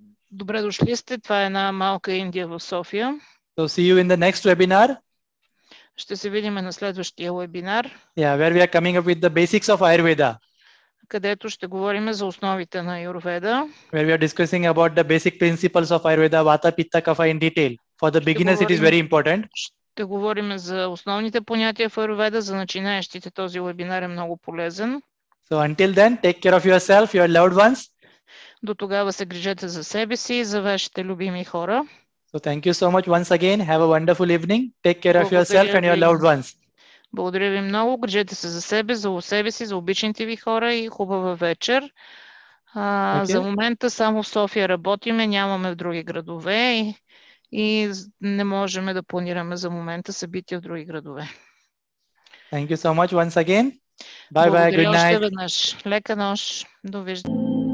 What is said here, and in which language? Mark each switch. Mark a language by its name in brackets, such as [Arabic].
[Bulgarian] Добре дошли сте. Това е една малка Индия в София. [English] So see you in the next webinar. [Bulgarian] Ще се видим на следващия уебинар. [English] Yeah, where we are coming up with the basics of Ayurveda. [Bulgarian] Където ще говорим за основите на Аюрведа. [English] Where we are discussing about the basic principles of Ayurveda, Vata, Pitta, Kapha in detail. For the beginners, it is very important. [Bulgarian] Ще говорим за основните понятия в Аюрведа. За начинаещите този вебинар е много полезен. [English] So until then, take care of yourself, your loved ones. [Bulgarian] До тогава се грижете за себе си и за вашите любими хора. [English] So thank you so much once again. Have a wonderful evening. Take care of yourself and your loved ones. [Bulgarian] Благодаря ви много. Грижете се за себе си, за обичаните ви хора и хубава вечер. За момента само в София работиме, нямаме в други градове и не можем да планираме за момента събития в други градове. [English] Thank you so much once again. Bye bye. Good night. [Bulgarian] Благодаря още веднъж. Лека нощ. Довиждане.